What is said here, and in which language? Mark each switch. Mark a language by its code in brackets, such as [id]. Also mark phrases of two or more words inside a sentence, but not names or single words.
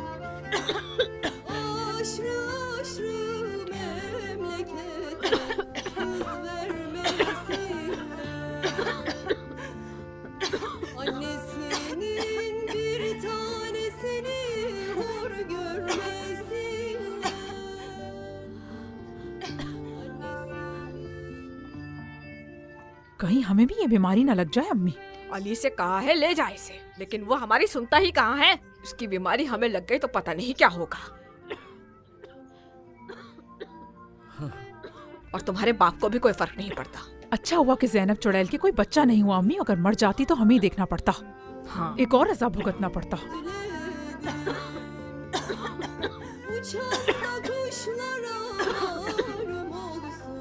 [tr] Aşrı aşrı memlekete kız vermesinler. Annesinin bir tanesini hor görmesinler. [ur] کہیں ہمیں بھی یہ بیماری نہ لگ جائے امی. علی سے کہا ہے لے جائے اسے، لیکن وہ ہماری سنتا ہی کہاں ہے. اس کی بیماری ہمیں لگ گئی تو پتا نہیں کیا ہوگا۔ اور تمہارے باپ کو بھی کوئی فرق نہیں پڑتا. اچھا ہوا کہ زینب چڑیل کی کوئی بچہ نہیں ہوا امی، اگر مر جاتی تو ہمیں ہی دیکھنا پڑتا. हाँ। ایک اور عذاب بھگتنا پڑتا. [tr] Uçan kuşlara yarım olsun.